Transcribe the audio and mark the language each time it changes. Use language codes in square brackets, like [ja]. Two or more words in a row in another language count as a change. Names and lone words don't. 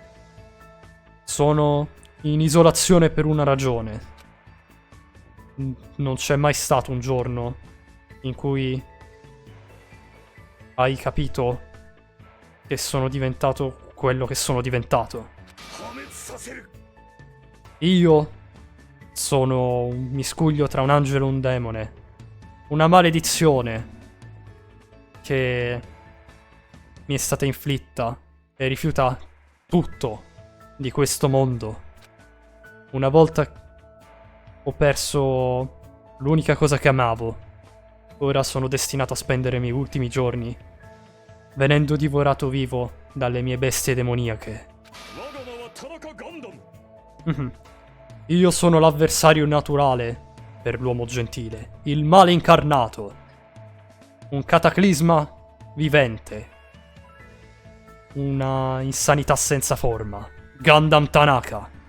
[it] Sono in isolazione per una ragione. Non c'è mai stato un giorno in cui hai capito che sono diventato quello che sono diventato. [ja] 破滅させる [it] Io sono un miscuglio tra un angelo e un demone. Una maledizione che mi è stata inflitta e rifiuta tutto di questo mondo. Una volta ho perso l'unica cosa che amavo. Ora sono destinato a spendere i miei ultimi giorni venendo divorato vivo dalle mie bestie demoniache. [ja] 我が名は田中ガンダム [it] Io sono l'avversario naturale per l'uomo gentile. Il male incarnato. Un cataclisma vivente. Una insanità senza forma. Gundam Tanaka.